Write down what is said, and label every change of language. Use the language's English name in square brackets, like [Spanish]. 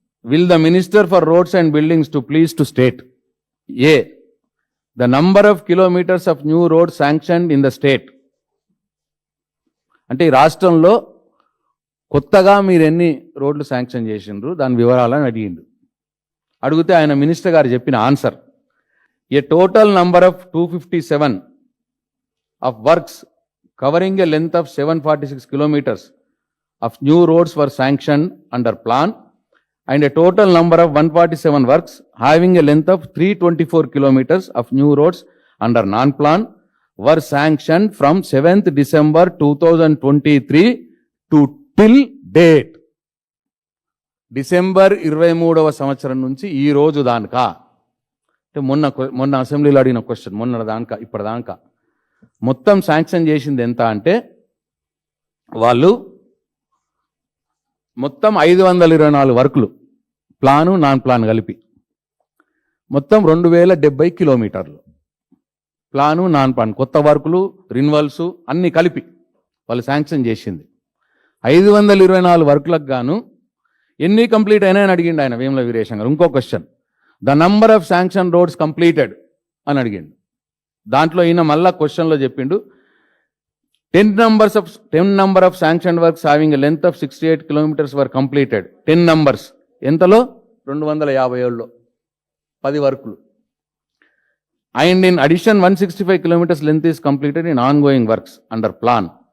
[English] Will the minister for roads and buildings to please to state a the number of kilometers of new road sanctioned in the state. [Telugu] అంటే ఈ రాష్ట్రంలో కొత్తగా మీరు ఎన్ని రోడ్లు sanction చేసిండ్రు దాని వివరాలని అడిగిండు. అడిగితే ఆయన మినిస్టర్ గారు చెప్పిన answer, [English] A total number of 257 of works covering a length of 746 kilometers of new roads were sanctioned under plan, and a total number of 147 works having a length of 324 kilometers of new roads under non-plan were sanctioned from 7th December 2023 to till date. [Telugu] December 23వ సంవత్సరం నుంచి ఈ రోజు దానికా, అంటే మొన్న అసెంబ్లీలో అడిగిన question, మొన్న దానికా ఇప్పటిదాకా మొత్తం శాంక్షన్ చేసింది ఎంత అంటే వాళ్ళు మొత్తం 524 వర్కులు, ప్లాను నాన్ ప్లాన్ కలిపి మొత్తం 2,070 కిలోమీటర్లు. ప్లాను నాన్ ప్లాన్ కొత్త వర్కులు రిన్వల్స్ అన్నీ కలిపి వాళ్ళు శాంక్షన్ చేసింది 524 వర్కులకు గాను ఎన్ని కంప్లీట్ అయినాయని అడిగిండు ఆయన వేముల వీరేశం గారు. ఇంకో question, [English] the number of sanction roads completed [Telugu] అని అడిగిండు. దాంట్లో ఈయన మళ్ళా క్వశ్చన్లో చెప్పిండు [English] 10 number of sanctioned works having a length of 68 kilometers were completed. 10 numbers. [Telugu] ఎంతలో 257లో 10 వర్కులు. [English] And in addition 165 kilometers length is completed in ongoing works under plan.